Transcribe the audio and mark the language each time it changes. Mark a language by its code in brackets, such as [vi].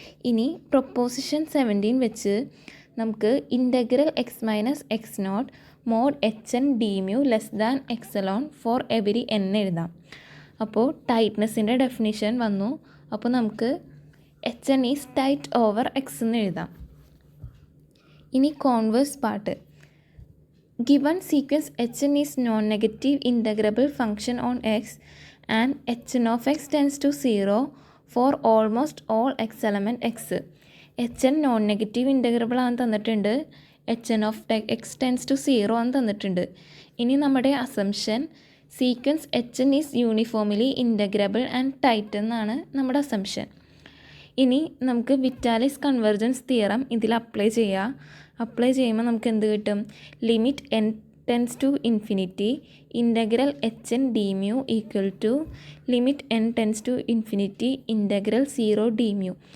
[ml] ഇനി പ്രൊപ്പോസിഷൻ 17 വെച്ച് നമുക്ക് integral X minus x0 mode HN d mu less than എക്സലോൺ for every n എഴുതാം. അപ്പോൾ ടൈറ്റ്നെസ്സിൻ്റെ ഡെഫിനിഷൻ വന്നു. അപ്പോൾ നമുക്ക് HN is tight over X എന്ന് എഴുതാം. ഇനി converse part. [en] Given sequence HN is non-negative integrable function on x and HN of x tends to 0 for almost all x element x. HN non-negative integrable [ml] ആണെന്ന് തന്നിട്ടുണ്ട്. [en] HN of x tends to 0 [ml] ആണെന്ന് തന്നിട്ടുണ്ട്. ഇനി നമ്മുടെ assumption sequence [en] HN is uniformly integrable and tight [ml] എന്നാണ് നമ്മുടെ assumption. ഇനി നമുക്ക് വിറ്റാലിസ് കൺവെർജൻസ് തിയറം ഇതിൽ അപ്ലൈ ചെയ്യാം. അപ്ലൈ ചെയ്യുമ്പോൾ നമുക്ക് എന്ത് കിട്ടും? Limit n tense to infinity integral HN d mu equal to limit n tense to infinity integral 0 d mu.